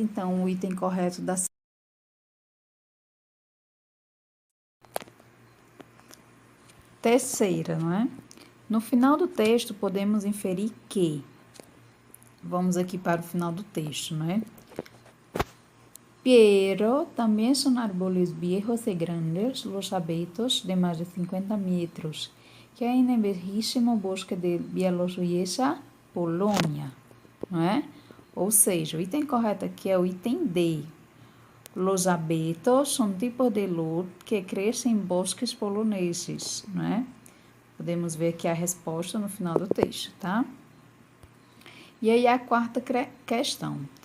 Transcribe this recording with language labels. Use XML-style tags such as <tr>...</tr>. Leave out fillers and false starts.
<pt>Então, o item correto da terceira, não é? No final do texto, podemos inferir que... Vamos aqui para o final do texto, não é?</pt> <es>Pero también son árboles viejos y grandes los abetos de más de 50 metros, que hay en el bellísimo bosque de Bielorrusia,</es> <pt>Polônia, não é? Ou seja, o item correto aqui é o item D.</pt> <es>Los abetos</es> <pt>são tipos de lut que crescem em bosques poloneses, não é? Podemos ver aqui a resposta no final do texto, tá? E aí a quarta questão.</pt>